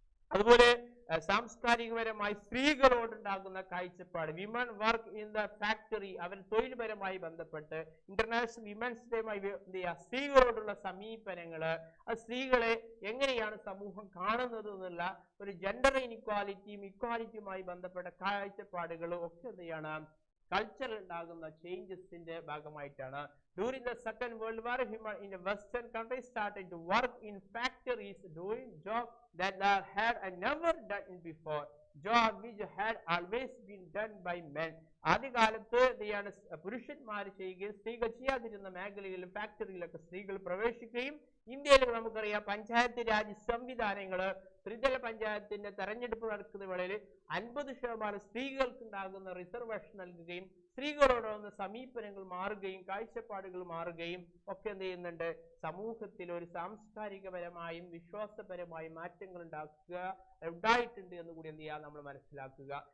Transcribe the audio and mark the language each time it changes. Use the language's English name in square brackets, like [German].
[Malayalam] അതുപോലെ സാംസ്കാരികപരമായി സ്ത്രീകളോടുണ്ടാകുന്ന കാഴ്ചപ്പാട്, [English] women work in the factory, [Malayalam] അവർ തൊഴിൽപരമായി ബന്ധപ്പെട്ട് ഇന്റർനാഷണൽ വിമൻസ് ഡേയുമായി എന്ത് ചെയ്യുക സ്ത്രീകളോടുള്ള സമീപനങ്ങള്, ആ സ്ത്രീകളെ എങ്ങനെയാണ് സമൂഹം കാണുന്നത് എന്നുള്ള ഒരു ജെൻഡർ ഇനിക്വാലിറ്റിയും ഇക്വാലിറ്റിയുമായി ബന്ധപ്പെട്ട കാഴ്ചപ്പാടുകളും ഒക്കെ എന്ത് ചെയ്യണം കൾച്ചറിൽ ഉണ്ടാകുന്ന ചേഞ്ചസിന്റെ ഭാഗമായിട്ടാണ്. [English] During the Second World War, women in the Western countries started to work in factories doing jobs that they had never done before, jobs which had always been done by men. [Malayalam] ആദ്യകാലത്ത് പുരുഷന്മാർ ചെയ്യുകയും സ്ത്രീകൾ ചെയ്യാതിരുന്ന മേഖലകളിലും ഫാക്ടറികളിലൊക്കെ സ്ത്രീകൾ പ്രവേശിക്കുകയും ഇന്ത്യയിൽ നമുക്കറിയാം പഞ്ചായത്ത് രാജ് സംവിധാനങ്ങൾ, ത്രിതല പഞ്ചായത്തിന്റെ തെരഞ്ഞെടുപ്പ് നടക്കുന്ന വേളയിൽ 50% സ്ത്രീകൾക്ക് ഉണ്ടാകുന്ന റിസർവേഷൻ നൽകുകയും സ്ത്രീകളോടുള്ള സമീപനങ്ങൾ മാറുകയും കാഴ്ചപ്പാടുകൾ മാറുകയും ഒക്കെ എന്ത് ചെയ്യുന്നുണ്ട് സമൂഹത്തിൽ ഒരു സാംസ്കാരികപരമായും വിശ്വാസപരമായും മാറ്റങ്ങൾ ഉണ്ടായിട്ടുണ്ട് എന്ന് കൂടി എന്ത് ചെയ്യാം നമ്മൾ മനസ്സിലാക്കുക.